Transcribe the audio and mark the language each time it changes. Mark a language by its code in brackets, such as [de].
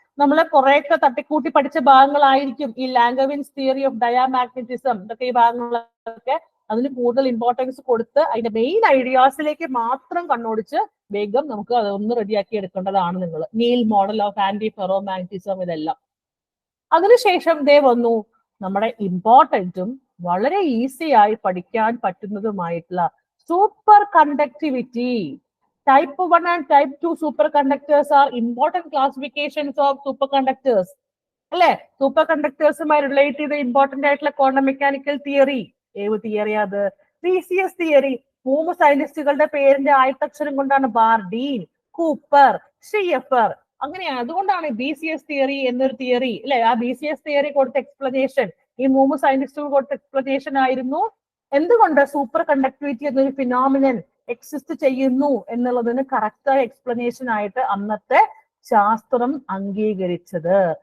[ml] നമ്മൾ കുറെയൊക്കെ തട്ടിക്കൂട്ടി പഠിച്ച ഭാഗങ്ങളായിരിക്കും ഈ ലാംഗവിൻസ് തിയറി ഓഫ് ഡയാമാഗ്നറ്റിസം, ഇതൊക്കെ ഈ ഭാഗങ്ങളൊക്കെ അതിന് കൂടുതൽ ഇമ്പോർട്ടൻസ് കൊടുത്ത് അതിന്റെ മെയിൻ ഐഡിയാസിലേക്ക് മാത്രം കണ്ണോടിച്ച് വേഗം നമുക്ക് അതൊന്ന് റെഡിയാക്കി എടുക്കേണ്ടതാണ് നിങ്ങൾ. Neil model of anti ferro magnetism, ഇതെല്ലാം. അതിനുശേഷം വന്നു നമ്മുടെ ഇമ്പോർട്ടന്റും വളരെ ഈസി ആയി പഠിക്കാൻ പറ്റുന്നതുമായിട്ടുള്ള super conductivity. [en] Type 1 and Type 2 superconductors are important classifications of superconductors. [ml] അല്ലെ, സൂപ്പർ കണ്ടക്ടേഴ്സുമായി റിലേറ്റ് ചെയ്ത ഇമ്പോർട്ടന്റ് ആയിട്ടുള്ള ക്വാണ്ടം മെക്കാനിക്കൽ തിയറി. ഏത് തിയറി അത്? BCS theory. 3 സയന്റിസ്റ്റുകളുടെ പേരിന്റെ ആദ്യക്ഷരം കൊണ്ടാണ് ബാർഡീൻ, കൂപ്പർ, ഷിയഫർ. അങ്ങനെയാണ്. അതുകൊണ്ടാണ് BCS തിയറി എന്നൊരു തിയറി, അല്ലെ? ആ BCS തിയറി കൊടുത്ത എക്സ്പ്ലനേഷൻ, ഈ 3 സയന്റിസ്റ്റുകൾ കൊടുത്ത എക്സ്പ്ലനേഷൻ ആയിരുന്നു എന്തുകൊണ്ട് സൂപ്പർ കണ്ടക്ടിവിറ്റി എന്നൊരു ഫിനോമിനൻ എക്സിസ്റ്റ് ചെയ്യുന്നു എന്നുള്ളതിന് കറക്റ്റായ എക്സ്പ്ലനേഷൻ ആയിട്ട് അന്നത്തെ ശാസ്ത്രം അംഗീകരിച്ചത്.